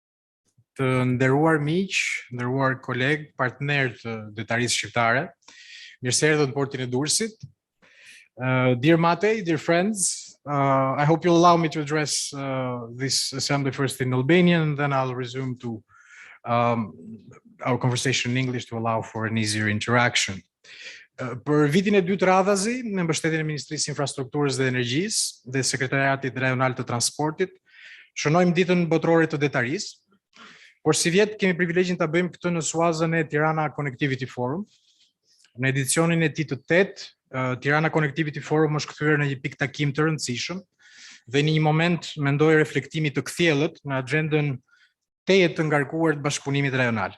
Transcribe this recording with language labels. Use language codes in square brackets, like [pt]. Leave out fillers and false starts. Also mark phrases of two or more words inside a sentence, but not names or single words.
[sq] Të nderuar miq, nderuar kolegë, partnerë të detarisë shqiptare, Mirëserdhët në portin e Durrësit. [en] Dear Mate, dear friends, I hope you'll allow me to address this assembly first in Albanian, and then I'll resume to our conversation in English to allow for an easier interaction. [sq] Për vitin e dytë radhazi, me mbështetjen e Ministrisë Infrastrukturës dhe Energjisë dhe Sekretariatit Rajonal të Transportit, shënojmë ditën botërore të detarisë. Por si vjet kemi privilegjin ta bëjmë këtë në suazën e Tirana Connectivity Forum. Në edicionin e tij të 8, Tirana Connectivity Forum është kthyer në një pikë takim të rëndësishëm dhe në një moment mendoj reflektimi të kthjellët në agjendën teje të ngarkuar të bashkëpunimit rajonal.